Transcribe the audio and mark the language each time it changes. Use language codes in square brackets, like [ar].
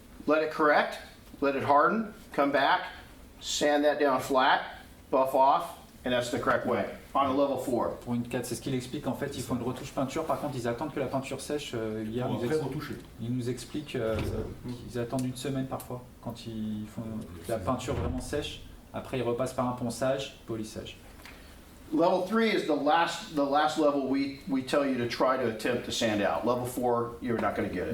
[en] let it correct, let it harden, come back, sand that down flat, buff off, and that's the correct way on a level 4. [fr] Pour une 4, c'est ce qu'il explique. En fait, ils font une retouche peinture. Par contre, ils attendent que la peinture sèche. Hier, Pour après retoucher. il nous explique qu'ils attendent une semaine parfois quand ils font la peinture vraiment sèche. Après, ils repassent par un ponçage, polissage. [en] Level 3 is the last level we tell you to try to attempt to sand out. Level 4, you're not going to get it.